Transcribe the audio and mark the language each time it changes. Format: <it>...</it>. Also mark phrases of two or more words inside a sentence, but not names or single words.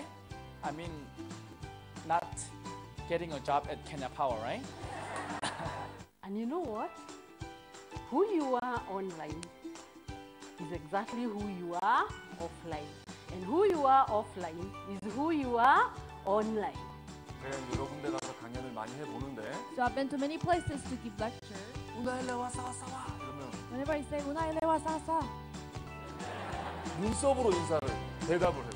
<en>I mean, not getting a job at Kenya Power, right? And you know what? Who you are online is exactly who you are offline. And who you are offline is who you are online.</en> <ko>여러 군데 가서 강연을 많이 해보는데</ko> <en>So I've been to many places to give lectures.</en> <ko>우나일레 와서 이러면</ko> <en>Whenever I say</en> <sw>"Unaile wa sasa,"</sw> <ko>눈썹으로 인사를 대답을 해요.</ko>